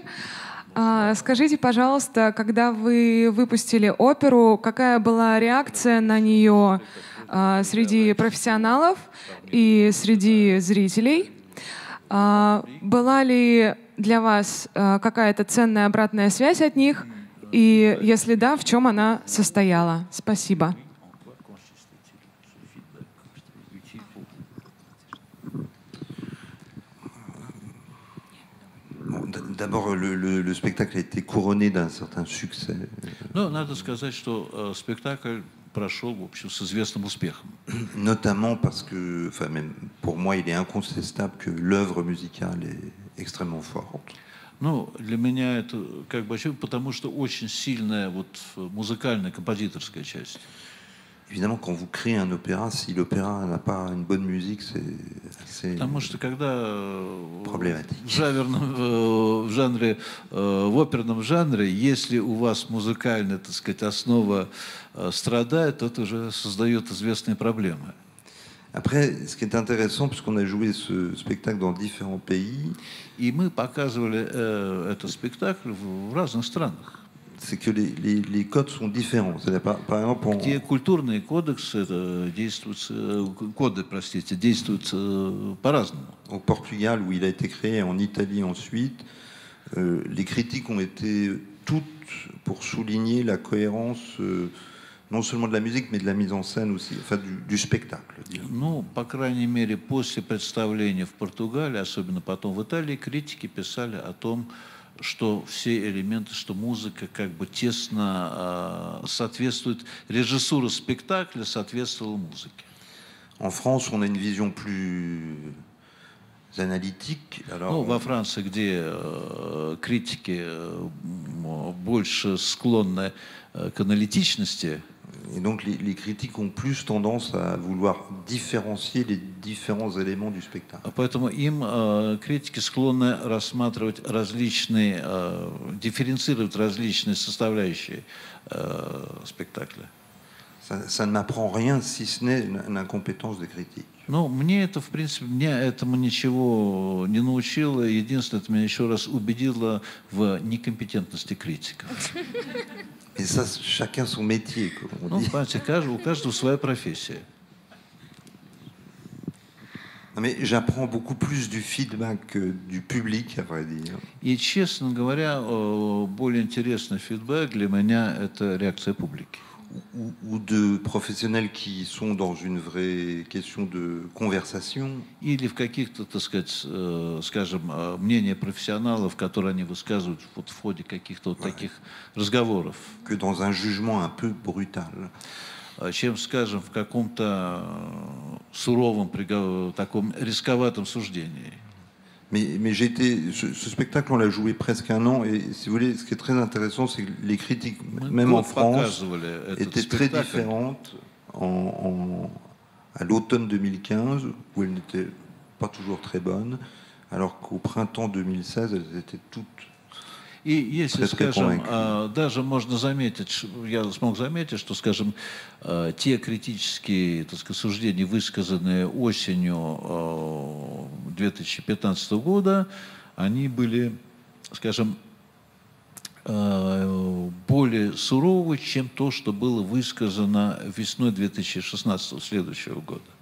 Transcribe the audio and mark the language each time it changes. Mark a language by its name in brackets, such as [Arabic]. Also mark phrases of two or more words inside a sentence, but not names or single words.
[Russian] Скажите, пожалуйста, когда вы выпустили оперу, какая была реакция на нее среди профессионалов и среди зрителей? Была ли для вас какая-то ценная обратная связь от них? И если да, в чем она состояла? Спасибо. [French] D'abord, le spectacle a été couronné d'un certain succès. [Russian] Ну, надо сказать, что спектакль прошел, в общем, с известным успехом. [French] Notamment parce que, enfin, même pour moi, il est incontestable que l'œuvre musicale est extrêmement forte. [Russian] Ну, для меня это как бы потому что очень сильная вот музыкальная, композиторская часть. [French] Évidemment, quand vous créez un opéra, si l'opéra n'a pas une bonne musique, c'est assez [Russian] Потому что когда [French] problématique. [Russian] В жанре, в оперном жанре, если у вас музыкальная, так сказать, основа страдает, то это уже создает известные проблемы. [French] Après, ce qui est intéressant, puisqu'on a joué ce spectacle dans différents pays, [Russian] и мы показывали этот спектакль в разных странах. [French] C'est que les codes sont différents. Par exemple, [Russian] где культурные кодексы действуют, действуют по-разному. [French] Au Portugal, où il a été créé, en Italie ensuite, les critiques ont été toutes pour souligner la cohérence non seulement de la musique, mais de la mise en scène aussi, enfin du spectacle. [Russian] Ну, по крайней мере, после представления в Португалии, особенно потом в Италии, критики писали о том, что все элементы, что музыка как бы тесно соответствует, режиссура спектакля соответствовала музыке. [French] En France, on a une vision plus analytique. Alors, [Russian] ну, во Франции, где критики больше склонны к аналитичности, [French] et donc les critiques ont plus tendance à vouloir différencier les différents éléments du spectacle. [Russian] Поэтому им критики склонны рассматривать различные, дифференцировать различные составляющие спектакля. [French] Ça ne m'apprend rien, si ce n'est l'incompétence des critiques. [Russian] Ну, мне это, в принципе, меня этому ничего не научило. Единственное, это меня еще раз убедило в некомпетентности критиков. [French] Et ça, chacun son métier, comme on dit. [Russian] Ну, понимаете, у каждого своя профессия. [French] Mais j'apprends beaucoup plus du feedback du public, à vrai dire. [Russian] И, честно говоря, более интересный фидбэк для меня – это реакция публики. [French] Ou de professionnels qui sont dans une vraie question de conversation. [Russian] Или в каких-то, так сказать, скажем, мнения профессионалов, которые они высказывают вот в ходе каких-то вот таких разговоров. [French] Que dans un jugement un peu brutal. [Russian] Чем, скажем, в каком-то суровом, таком рисковатом суждении. [French] Mais j'ai été, ce spectacle, on l'a joué presque un an, et si vous voulez, ce qui est très intéressant, c'est que les critiques, même en France, étaient très différentes à l'automne 2015, où elles n'étaient pas toujours très bonnes, alors qu'au printemps 2016, elles étaient toutes [Russian] И если, скажем, даже можно заметить, я смог заметить, что, скажем, те критические, так сказать, суждения, высказанные осенью 2015 года, они были, скажем, более суровый, чем то, что было высказано весной 2016 следующего года.